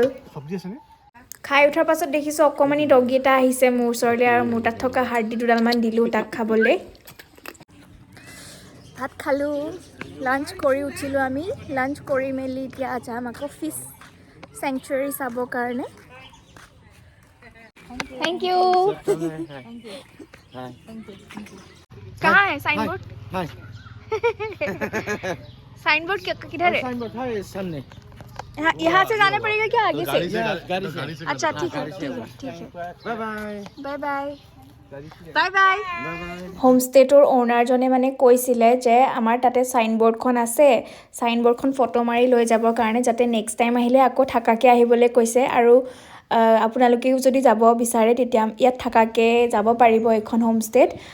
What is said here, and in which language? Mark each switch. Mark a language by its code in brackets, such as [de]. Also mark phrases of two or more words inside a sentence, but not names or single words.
[as] খাই উঠাৰ পাছত দেখিছোঁ অকণমানি ডগী এটা আহিছে মোৰ ওচৰলৈ, আৰু মোৰ তাত থকা হাৰ্ডি দুডালমান দিলোঁ তাক খাবলৈ। ভাত খালোঁ, লাঞ্চ কৰি উঠিলোঁ আমি। লাঞ্চ কৰি মেলি এতিয়া যাম আকৌ [en] fish sanctuary [as] চাবৰ কাৰণে। [en] thank you. [hi] कहाँ है [en] sign board? sign board [hi] किधर है? [en] sign board [hi] है सामने। यहाँ से जाना पड़ेगा क्या आगे से? गाड़ी से। अच्छा ठीक है ठीक है ठीक है। [en] bye bye. bye bye bye bye. [as] হোমষ্টেটোৰ অ'নাৰজনে মানে কৈছিলে যে আমাৰ তাতে চাইনবৰ্ডখন আছে, চাইনবৰ্ডখন ফটো মাৰি লৈ যাবৰ কাৰণে, যাতে [en] next time [as] আহিলে আকৌ থাকাকৈ আহিবলৈ কৈছে। আৰু আপোনালোকেও যদি যাব বিচাৰে তেতিয়া ইয়াত থাকাকৈ যাব পাৰিব এইখন হোমষ্টেত।